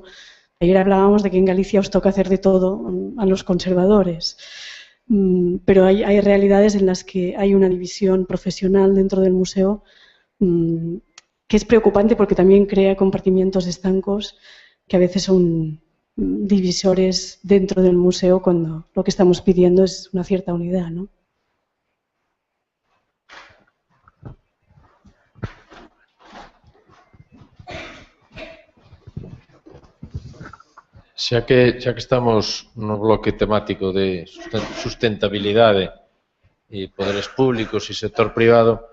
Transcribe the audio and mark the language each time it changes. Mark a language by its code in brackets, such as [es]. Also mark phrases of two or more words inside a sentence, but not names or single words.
[es] Ayer hablábamos de que en Galicia os toca hacer de todo a los conservadores, pero hay realidades en las que hay una división profesional dentro del museo que es preocupante porque también crea compartimientos estancos que a veces son divisores dentro del museo cuando lo que estamos pidiendo es una cierta unidad, ¿no? [gl] Xa que estamos no bloque temático de sustentabilidade e poderes públicos e sector privado,